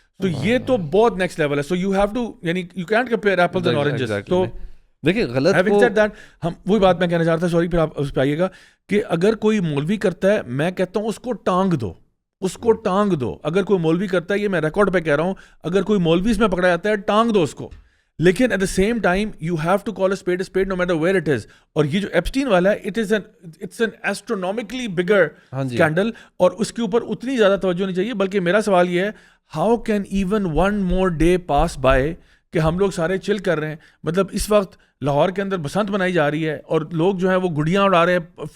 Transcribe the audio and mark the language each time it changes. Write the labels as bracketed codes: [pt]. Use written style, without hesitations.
[ur] تو یہ تو بہت نیکسٹ لیول ہے. [en] so you have to, [ur] یعنی [en] You can't compare apples and oranges. [ur] تو دیکھیں غلط [en] having said that, [ur] ہم وہی بات میں کہنا چاہ رہا تھا, سوری پھر آپ اس پہ آئیے گا, کہ اگر کوئی مولوی کرتا ہے, میں کہتا ہوں اس کو ٹانگ دو. اگر کوئی مولوی کرتا ہے, یہ میں ریکارڈ پہ کہہ رہا ہوں, اگر کوئی مولوی اس میں پکڑا جاتا ہے ٹانگ دو اس کو. لیکن [en] At the same time you have to call a spade no matter where it is. [ur] اور یہ جو ایپسٹین والا ہے, [en] it's an astronomically bigger scandal, [ur] اور اس کے اوپر اتنی زیادہ توجہ نہیں چاہیے. بلکہ میرا سوال یہ ہے, [en] how can even one more day pass by [ur] کہ ہم لوگ سارے چل کر رہے ہیں. مطلب اس وقت لاہور کے اندر بسنت منائی جا رہی ہے اور لوگ جو ہیں وہ گڈیاں اڑا رہے ہیں.